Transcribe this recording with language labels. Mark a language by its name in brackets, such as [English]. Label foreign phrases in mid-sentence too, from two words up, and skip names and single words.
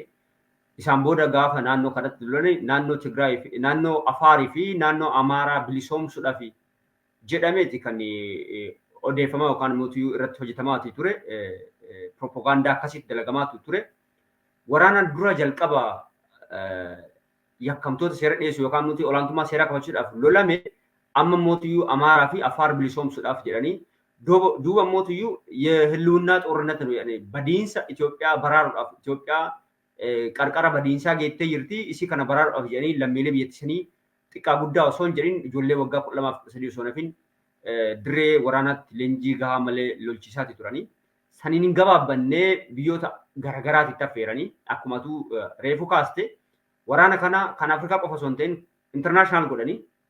[Oromo] Isaan booda gaafa naannoo kanatti lolanii naannoo Tigraay naannoo Afaarii fi naannoo Amaaraa bilisoomsuudhaaf jedhameeti kan odeeffamaa yookaan mootii irratti hojjetamaatii ture. Propagaandaa akkasitti dalagamaatu ture. Waraana dura jalqaba yakkamtoota seera dhiyeessu yookaan mootii olaantummaa seeraa kabachiisuudhaaf lolame amma mootiyyuu Amaaraa fi Afaar bilisoomsuudhaaf jedhanii duuba mootiyyuu [Amharic] የህልውና ጦርነት ነው ያኔ [Oromo] badiinsa Itoophiyaa baraaruudhaaf Itoophiyaa qarqara badiinsaa geettee jirti isii kana baraaruudhaaf jedhanii lammiilee biyyattisanii xiqqaa guddaa osoo hin jedhin ijoollee waggaa 12 osoo nafin dirree waraanaatti leenjii gahaa malee lolchiisaati turanii saniin hin gabaabbannee biyyoota garagaraatti affeeranii akkumatu reefu kaaste waraana kana kan Afrikaa qofa osoo hin ta'in internaashinaal godhanii